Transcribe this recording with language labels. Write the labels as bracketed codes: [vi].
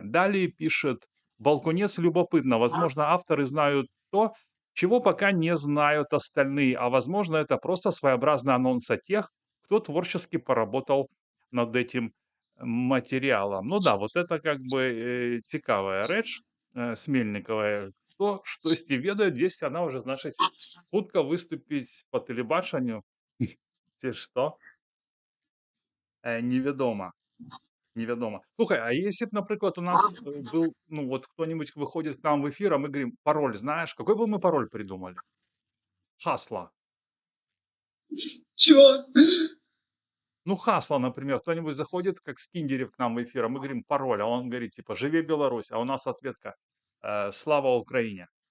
[ru] Далее пишет Балкунец: любопытно, возможно, авторы знают то, чего пока не знают остальные, а возможно, это просто своеобразный анонс о тех, кто творчески поработал над этим материалом. Ну да, вот это как бы [be] цікавая рэч [ru] с Мельниковой. [be] То, штосьці ведае, дзесьці она уже, значыць, хутка выступіць по тэлебачанню ці што, невядома. Невядома. [ru] Слухай, а если б, напрыклад, у нас был, ну вот кто-нибудь выходит к нам в эфир, а мы говорим: пароль знаешь? Какой бы мы пароль придумали? Хасло. Чего? Ну, хасло, например. Кто-нибудь заходит, как Скиндерев, к нам в эфир, а мы говорим пароль, а он говорит, типа, живи Беларусь, а у нас ответка: слава Украине.